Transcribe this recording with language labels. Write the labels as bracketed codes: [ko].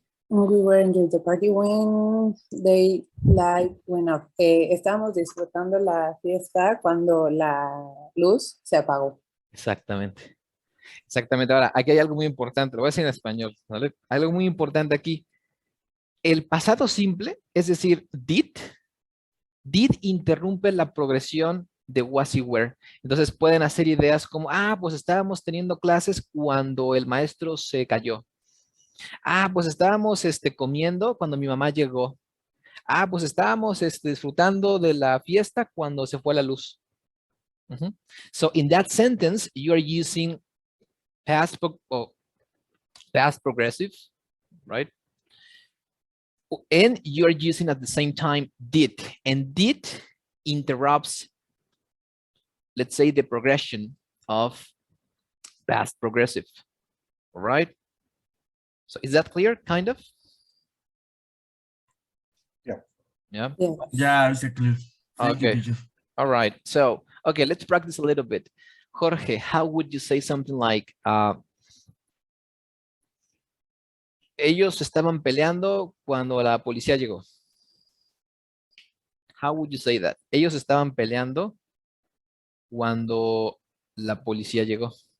[en] We were enjoying the party when the light went off. [es] Estábamos disfrutando la fiesta cuando la luz se apagó. Exactamente. Exactamente. Ahora, aquí hay algo muy importante. Lo voy a decir en español, ¿vale? Algo muy importante aquí. El pasado simple, es decir, did interrumpe la progresión de was y were. Entonces pueden hacer ideas como, pues estábamos teniendo clases cuando el maestro se cayó. Pues estábamos comiendo cuando mi mamá llegó. Pues estábamos disfrutando de la fiesta cuando se fue la luz. [en] So in that sentence, you are using past progressive, right? And you're using at the same time did, and did interrupts, let's say, the progression of past progressive. All right. So is that clear? Kind of. Yeah. Yeah, it's clear. Okay. All right. So okay, let's practice a little bit. Jorge, how would you say something like? [es] Ellos estaban peleando cuando la policía llegó. [en] How would you say that? [es] Ellos estaban peleando cuando la policía llegó.